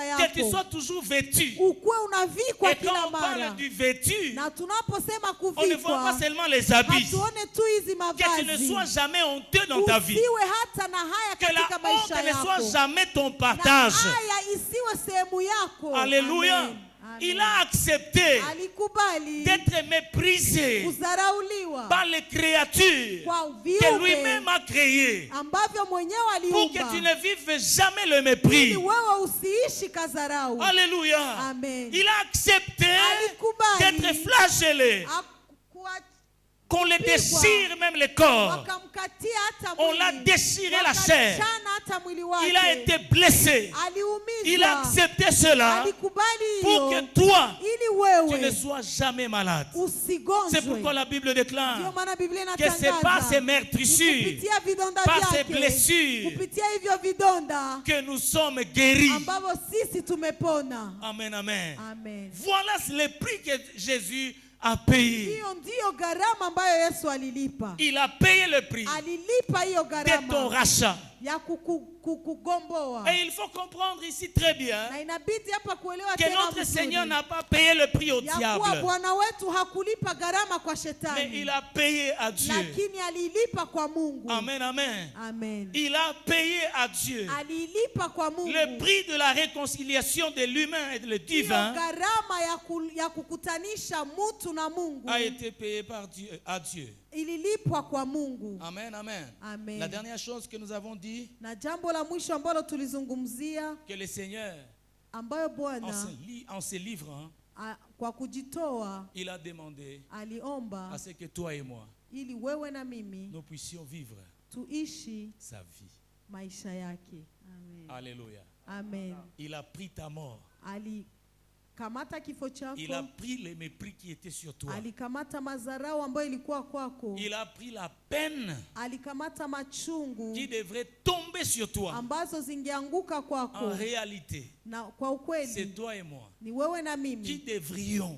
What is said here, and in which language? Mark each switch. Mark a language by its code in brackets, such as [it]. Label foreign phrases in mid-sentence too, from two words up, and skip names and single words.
[fr] Que tu [sw] yako, [fr] sois toujours vêtu. [sw] ukuwe unavikwa [fr] Et quand [sw] kila [fr] on parle [sw] mara. [fr] du vêtu, [sw] Na tunaposema [fr] on ne voit pas [sw] kuvikwa, [fr] seulement les habits. [sw] hatuone tu hizi [fr] Que tu ne sois [sw] mavazi, [fr] jamais honteux dans ta vie. [sw] usiwe hata na haya [fr] Que la [sw] katika maisha [fr] honte ne soit [sw] yako, [fr] jamais ton [sw] na [fr] partage. [sw] haya isiwe sehemu yako. [fr] Alléluia. [sw] Amen. Amen. [fr] Il a accepté [sw] Alikubali [fr] d'être méprisé [sw] kudharauliwa [fr] par les créatures [sw] kwa [fr] que [sw] viumbe [fr] lui-même a créées [sw] ambavyo mwenyewe [fr] pour que [sw] aliumba, [fr] tu ne vives jamais le [sw] ili [fr] mépris. [sw] wewe usiishi kadharau. [fr] Alléluia. [sw] Amen. [fr] Il a accepté [sw] Alikubali [fr] d'être flagellé, qu'on le déchire même le corps. [sw] wakamkatia hata [fr] On l'a [sw] mwili, [fr] déchiré la chair. [sw] wakachana hata mwili [fr] Il a [sw] wake, [fr] été blessé. Il a [sw] aliumizwa, [fr] accepté cela [sw] alikubali [fr] pour que [sw] hiyo [fr] toi, [sw] ili [fr] tu ne [sw] wewe [fr] sois jamais malade. C'est [sw] usigonjwe. [fr] pourquoi la Bible [sw] Ndio [fr] déclare [sw] maana Biblia [fr] que c'est par ces [sw] inatangaza [fr] meurtrissures, [sw] kupitia vidonda [fr] par ces [sw] vyake, [fr] blessures, [sw] kupitia hivyo vidonda [fr] que nous sommes guéris. [sw] ambavyo sisi tumepona. [fr] Amen, amen. [sw] Amen. [fr] Voilà le prix que Jésus a payé. [sw] Hiyo ndiyo gharama ambayo Yesu alilipa. [fr] Il a payé le prix [sw] Alilipa hiyo [fr] de ton [sw] gharama [fr] rachat. [sw] ya kugomboa. [fr] Et il faut comprendre ici très bien [sw] Na inabidi hapa kuelewa [fr] que [sw] tena [fr] notre [sw] vizuri [fr] Seigneur n'a pas payé le prix au [sw] ya kuwa [fr] diable, [sw] Bwana wetu hakulipa gharama kwa [fr] mais [sw] shetani, [fr] il a payé à Dieu. [sw] lakini alilipa kwa Mungu. [fr] Amen, amen. [sw] Amen. [fr] Il a payé à Dieu [sw] Alilipa kwa Mungu [fr] le prix de la réconciliation de l'humain et de le [sw] hiyo [fr] divin [sw] gharama ya kukutanisha mtu na Mungu [fr] a été payé par Dieu, à Dieu. [sw] ililipwa kwa Mungu. [fr] Amen, amen. [sw] Amen. [fr] La dernière chose que nous avons dit, [sw] Na jambo la mwisho ambalo tulizungumzia, [fr] que le Seigneur, [sw] ambayo [fr] en [sw] Bwana [fr] se livrant, [sw] kwa kujitoa [fr] il a demandé [sw] aliomba [fr] à ce que toi et moi, [sw] ili wewe na mimi [fr] nous puissions vivre [sw] tuishi [fr] sa vie. [sw] maisha yake. [fr] Amen. Alléluia. [sw] Amen. [fr] Il a pris ta mort. [sw] Alikamata kifo chako, [fr] Il a pris le mépris qui était sur toi. [sw] alikamata madharau ambayo ilikuwa kwako, [fr] Il a pris la peine [sw] alikamata machungu [fr] qui devrait tomber sur toi. [sw] ambazo zingeanguka [fr] En [sw] kwako, [fr] réalité, [sw] na kwa [fr] c'est [sw] ukweli [fr] toi et moi [sw] ni wewe na [fr] qui [sw] mimi [fr] devrions